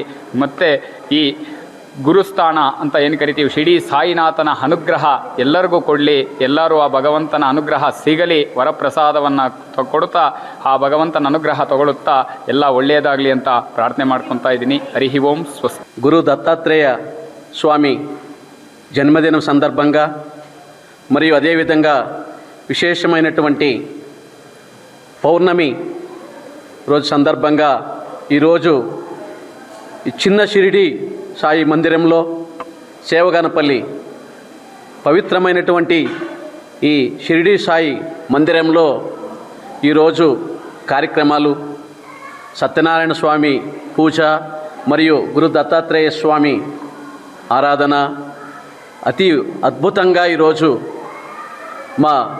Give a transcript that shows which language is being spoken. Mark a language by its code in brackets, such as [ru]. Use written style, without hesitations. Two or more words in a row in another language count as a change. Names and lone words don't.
[kn] ಮತ್ತು ಈ ಗುರುಸ್ಥಾನ ಅಂತ ಏನು ಕರಿತೀವಿ, ಶಿರಡಿ ಸಾಯಿನಾಥನ ಅನುಗ್ರಹ ಎಲ್ಲರಿಗೂ ಕೊಡಲಿ, ಎಲ್ಲರೂ ಆ ಭಗವಂತನ ಅನುಗ್ರಹ ಸಿಗಲಿ, ವರಪ್ರಸಾದವನ್ನು ಕೊಡುತ್ತಾ ಆ ಭಗವಂತನ ಅನುಗ್ರಹ ತಗೊಳ್ಳುತ್ತಾ ಎಲ್ಲ ಒಳ್ಳೆಯದಾಗಲಿ ಅಂತ ಪ್ರಾರ್ಥನೆ ಮಾಡ್ಕೊತಾ ಇದ್ದೀನಿ. ಹರಿ ಓಂ. ಸ್ವಸ್ತಿ. [te] గురు దత్తాత్రేయ స్వామి జన్మదినం సందర్భంగా మరియు అదేవిధంగా విశేషమైనటువంటి పౌర్ణమి రోజు సందర్భంగా ఈరోజు ఈ చిన్న షిరిడి సాయి మందిరంలో సేవగానపల్లి పవిత్రమైనటువంటి ఈ షిరిడి సాయి మందిరంలో ఈరోజు కార్యక్రమాలు, సత్యనారాయణ స్వామి పూజ మరియు గురు దత్తాత్రేయ స్వామి ఆరాధన అతి అద్భుతంగా ఈరోజు మా